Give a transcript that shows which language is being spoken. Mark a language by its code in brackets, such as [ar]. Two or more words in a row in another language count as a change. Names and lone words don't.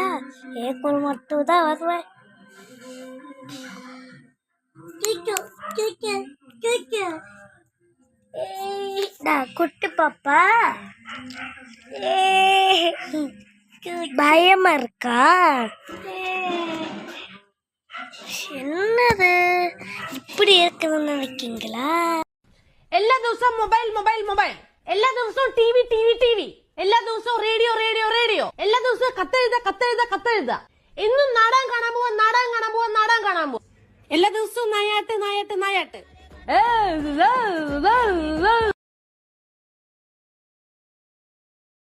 [ta] ஏக்குள் மட்டும் தான் வருவேன். குட்டி பாப்பா பயமா இருக்கா? என்னது இப்படி இருக்குதுன்னு நினைக்கீங்களா? [ml] എല്ലാ ദിവസവും മൊബൈൽ, എല്ലാ ദിവസവും ടിവി, എല്ലാ ദിവസവും റേഡിയോ, എല്ലാ ദിവസവും കത്തെഴുത. എന്നും നാടകം കാണാൻ പോവാ. എല്ലാ ദിവസവും നായാട്ട്.